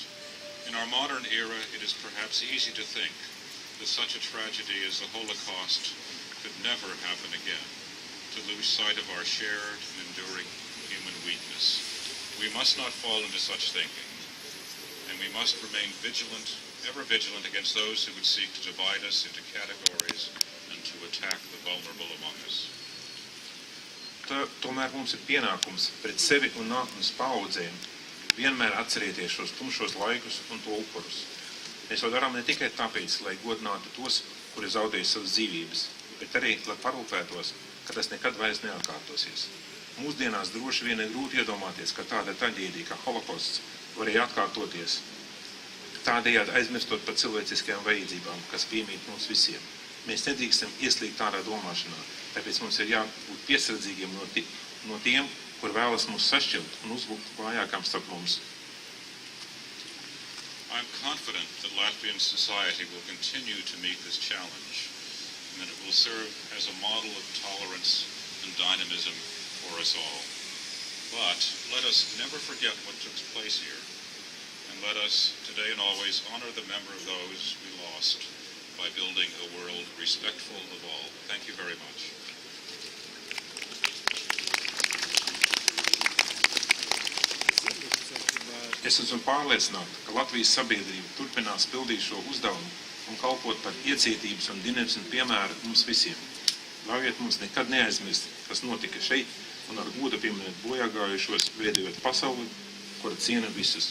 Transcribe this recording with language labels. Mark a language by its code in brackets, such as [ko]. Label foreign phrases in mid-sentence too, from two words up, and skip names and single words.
[en] In our modern era, it is perhaps easy to think that such a tragedy as the Holocaust could never happen again, to lose sight of our shared and enduring human weakness. We must not fall into such thinking, and we must remain vigilant, ever vigilant against those who would seek to divide us into categories and to attack the vulnerable among us. [lv] Tomēr mums ir pienākums pret sevi un nākotnes paaudzēm vienmēr atcerēties šos tumšos laikus un to upurus. Mēs to darām ne tikai tāpēc, lai godinātu tos, kuri zaudēja savas dzīvības, bet arī, lai parūpētos, ka tas nekad vairs neatkārtosies. Mūsdienās droši vien ir grūti iedomāties, ka tāda traģēdija kā holokausts varēja atkārtoties, tādējādi aizmirstot par cilvēciskajām vajadzībām, kas piemīt mums visiem. Mēs nedrīkstam ieslīgt tādā domāšanā, tāpēc mums ir jābūt piesardzīgiem no tiem, kur vēlas mūs sašķelt un uzbrukt vājākām starp mums. [en] I'm confident that Latvian society will continue to meet this challenge and that it will serve as a model of tolerance and dynamism for us all. But let us never forget what took place here, and let us today and always honor the memory of those we lost by building a world respectful of all. Thank you very much. [lv] Es esmu pārliecināta, ka Latvijas sabiedrība turpinās pildīt šo uzdevumu un kalpot par iecietības un dinamismu piemēru mums visiem. Ļaujiet mums nekad neaizmirst, kas notika šeit, un ar godu pieminēt bojāgājušos, veidojot pasauli, kura ciena visus.